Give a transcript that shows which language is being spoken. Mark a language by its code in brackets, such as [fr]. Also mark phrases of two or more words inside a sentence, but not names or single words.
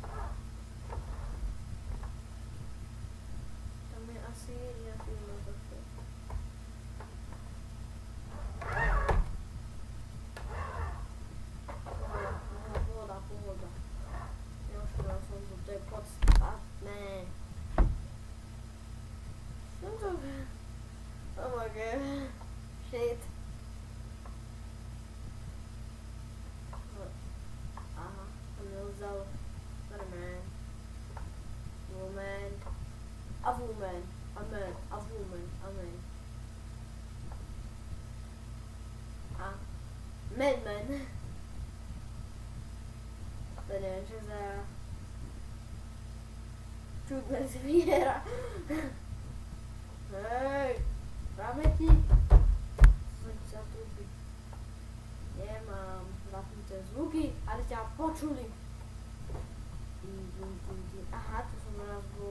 [sk] Tam je asi nejaký motoček. Pohoda. Neoškodal som to je podstatné. [en] Oh my god. Shit. [sk] Aha, tam je vzal. Normálne. Moment. [en] A woman. Amen. A woman. Amen. A man. [sk] To neviem, čo za čudné zviera. Hej, pamätník. Poď sa trúbiť. Nemám zapnuté zvuky, ale ťa počuli. Aha, to som raz bol.